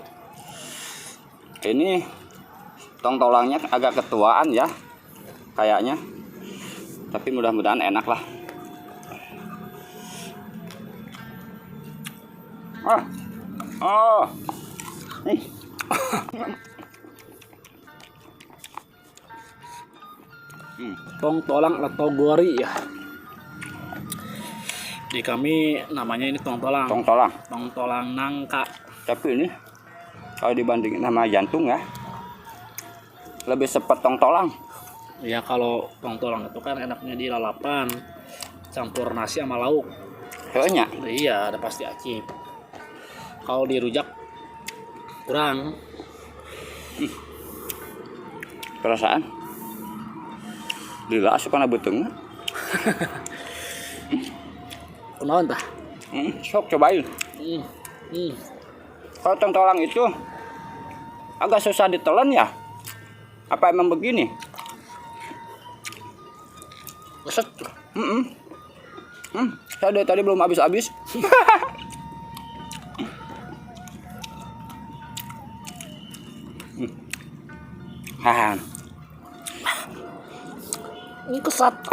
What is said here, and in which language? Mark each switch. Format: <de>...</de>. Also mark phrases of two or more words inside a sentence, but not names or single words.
<id>Ini tong-tolangnya agak ketuaan ya kayaknya, tapi mudah-mudahan enak lah. Nih. Tong tolang atau gori ya. Di kami namanya ini tong tolang. Tong-tolang. Tong tolang nangka. Tapi ini kalau dibandingin sama jantung ya, lebih sepet tong-tolang. Ya kalau tong tolang itu kan enaknya di lalapan, campur nasi sama lauk. Kayaknya Iya, ada pasti acip. Kalau dirujak kurang. perasaan lila suka beteng.</id> <su>Kunaon tah?</su> <id>Sok cobain. Kalau tong-tolang itu agak susah ditelan ya. Apa emang begini? Keset. Saya dari tadi belum habis-habis. Ini kesat.</id>